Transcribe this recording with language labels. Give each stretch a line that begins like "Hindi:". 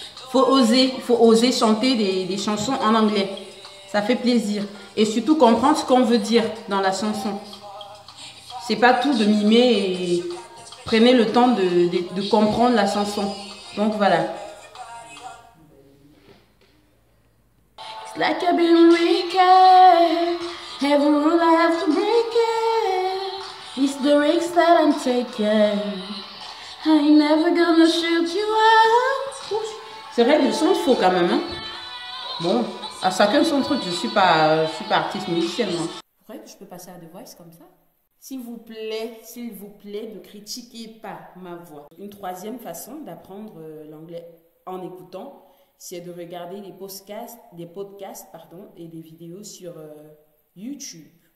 French: Faut oser chanter des chansons en anglais. Ça fait plaisir. Et surtout comprendre ce qu'on veut dire dans la chanson. C'est pas tout de mimer et prenez le temps de comprendre la chanson. Donc voilà.
English: It's like I've been wicked. Every rule I have to break it. It's the risks that I'm taking. I ain't never gonna shoot you out.
French: C'est vrai, le son faux quand même. Hein? Bon, à chacun son truc. Je suis pas artiste musicienne moi. Vous croyez que je peux passer à The Voice comme ça? S'il vous plaît, ne critiquez pas ma voix. Une troisième façon d'apprendre l'anglais en écoutant, c'est de regarder des podcasts et des vidéos sur YouTube.